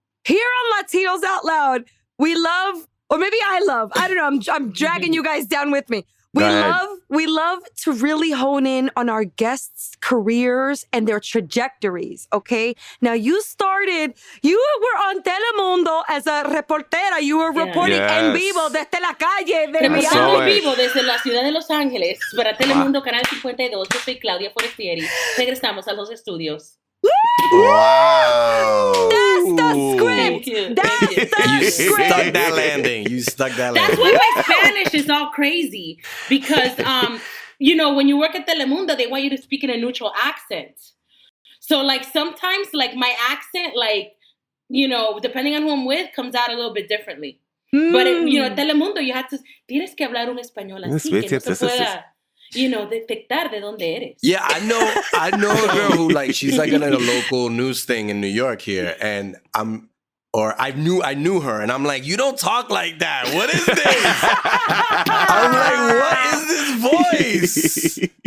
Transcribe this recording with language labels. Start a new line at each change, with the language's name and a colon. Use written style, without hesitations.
English: Here on Latinos Out Loud, we love, or maybe I love, I don't know, I'm dragging you guys down with me. We love to really hone in on our guests' careers and their trajectories, okay? Now, you were on Telemundo as a reportera. You were reporting
Spanish: en vivo desde la calle. Reportando en vivo desde la ciudad de Los Ángeles para Telemundo, Canal 52. Yo soy Claudia Forestieri. Regresamos a los estudios.
English: Wow. That's the script. You stuck that landing. That's why my Spanish is all crazy. Because, when you work at Telemundo, they want you to speak in a neutral accent. So, like, sometimes, like, my accent, like, depending on who I'm with, comes out a little bit differently. But, at
Spanish: Telemundo, tienes que hablar un español así, que no se pueda... detectar de dónde eres.
English: Yeah, I know a girl who, like, she's like in a local news thing in New York here, and I knew her, and I'm like, you don't talk like that. What is this? I'm like, what is this voice?